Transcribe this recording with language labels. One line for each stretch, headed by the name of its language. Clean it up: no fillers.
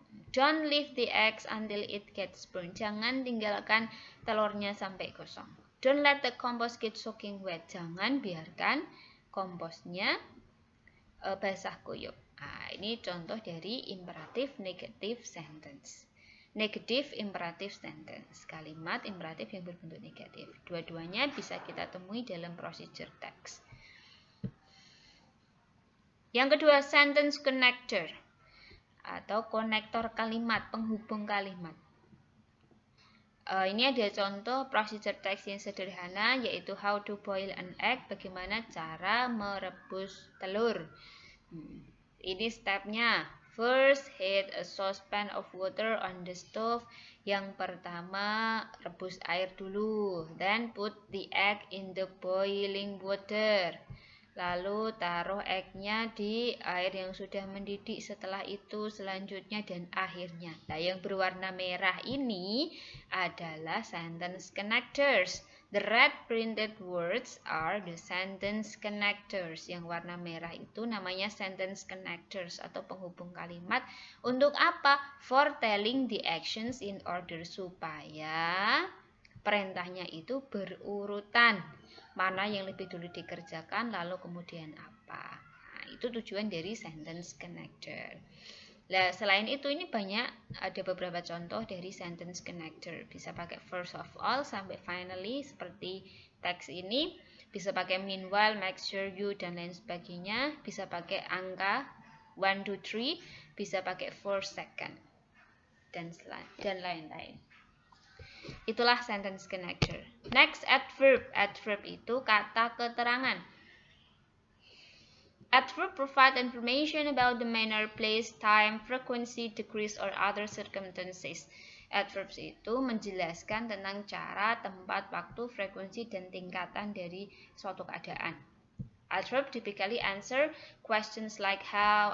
English: Don't leave the eggs until it gets burned.
Indonesian: Jangan tinggalkan telurnya sampai gosong.
English: Don't let the compost get soaking wet.
Indonesian: Jangan biarkan komposnya basah kuyup. Nah, ini contoh dari imperatif negative sentence.
English: Negative imperative sentence.
Indonesian: Kalimat imperatif yang berbentuk negatif. Dua-duanya bisa kita temui dalam procedure text. Yang kedua, sentence connector atau konektor kalimat, penghubung kalimat. Ini ada contoh procedure text yang sederhana, yaitu
English: how to boil an egg,
Indonesian: bagaimana cara merebus telur. Ini stepnya.
English: First, heat a saucepan of water on the stove.
Indonesian: Yang pertama, rebus air dulu.
English: Then put the egg in the boiling water.
Indonesian: Lalu taruh egg-nya di air yang sudah mendidih, setelah itu selanjutnya dan akhirnya. Nah, yang berwarna merah ini adalah sentence connectors.
English: The red printed words are the sentence connectors.
Indonesian: Yang warna merah itu namanya sentence connectors atau penghubung kalimat. Untuk apa?
English: For telling the actions in order,
Indonesian: supaya perintahnya itu berurutan. Mana yang lebih dulu dikerjakan, lalu kemudian apa. Nah, itu tujuan dari sentence connector. Nah, selain itu ini banyak, ada beberapa contoh dari sentence connector. Bisa pakai first of all sampai finally seperti teks ini. Bisa pakai meanwhile, make sure you, dan lain sebagainya. Bisa pakai angka 1, 2, 3. Bisa pakai for second dan lain-lain. Itulah sentence connector. Next, adverb. Adverb itu kata keterangan.
English: Adverb provide information about the manner, place, time, frequency, degrees, or other circumstances.
Indonesian: Adverbs itu menjelaskan tentang cara, tempat, waktu, frekuensi, dan tingkatan dari suatu keadaan.
English: Adverb typically answer questions like how.